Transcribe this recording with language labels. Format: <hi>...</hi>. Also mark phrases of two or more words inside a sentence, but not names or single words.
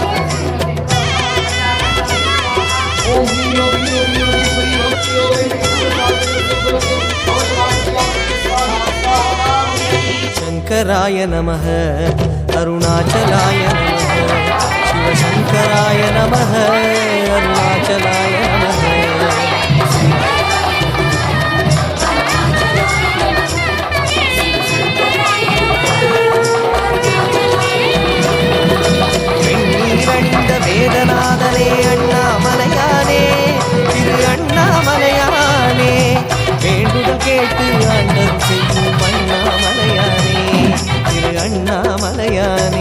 <sa>शंकराय नमः, अरुणाचलाय नमः, शिवशंकराय नमः, अरुणाचलाय नमः।</sa> <ta>வெண்ணீரணிந்த வேதநாதனே அண்ணாமலையானே, திரு அண்ணாமலையானே, வேண்டுதல் கேட்டு ஆண்டது செய்யும் அண்ணாமலையானே, திரு அண்ணாமலையானே।</ta>